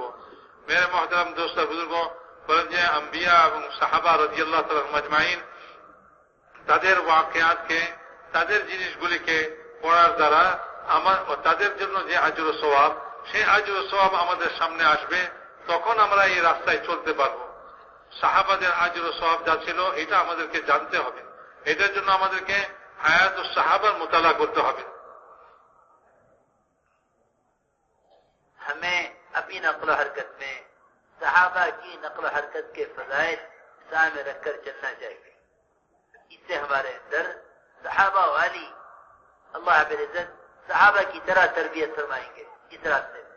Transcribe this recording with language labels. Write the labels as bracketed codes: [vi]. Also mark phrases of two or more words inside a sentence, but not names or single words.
[ur] میرے محترم دوست بزرگ [bn] বলেন যে আম্বিয়া এবং সাহাবা [ar] رضي الله تعالى أجمعين [bn] তাদের ওয়াকিয়াতকে, তাদের জিনিসগুলিকে পড়ার দ্বারা তাদের জন্য যে আজর ও সওয়াব, সেই আজর ও সওয়াব আমাদের সামনে আসবে, তখন আমরা এই রাস্তায় চলতে পারবো। সাহাবাদের আজর ও সওয়াব যা ছিল এটা আমাদেরকে জানতে হবে, এটার জন্য আমাদেরকে হায়াতুস সাহাবার মোতালা করতে হবে। [ur] ہمیں اپنی نقل و حرکت میں صحابہ کی نقل و حرکت کے فضائل سامنے رکھ کر چلنا چاہیے۔ اس سے ہمارے اندر صحابہ والی اللہ رب العزت صحابہ کی طرح تربیت فرمائیں گے اس راستے میں،